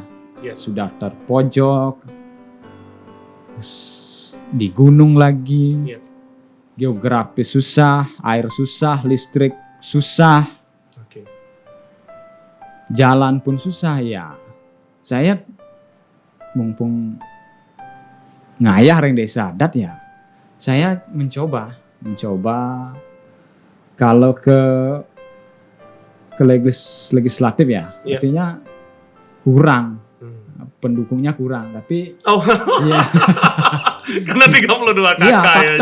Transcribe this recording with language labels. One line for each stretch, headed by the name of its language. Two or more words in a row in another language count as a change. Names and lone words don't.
Indonesian: Sudah terpojok, di gunung lagi, geografis susah, air susah, listrik susah, jalan pun susah ya. Saya mumpung
Balinese: ngayah ring
Indonesian: desa adat ya, saya mencoba kalau ke legislatif ya, artinya kurang. Pendukungnya kurang, tapi ya. Karena 32 kakak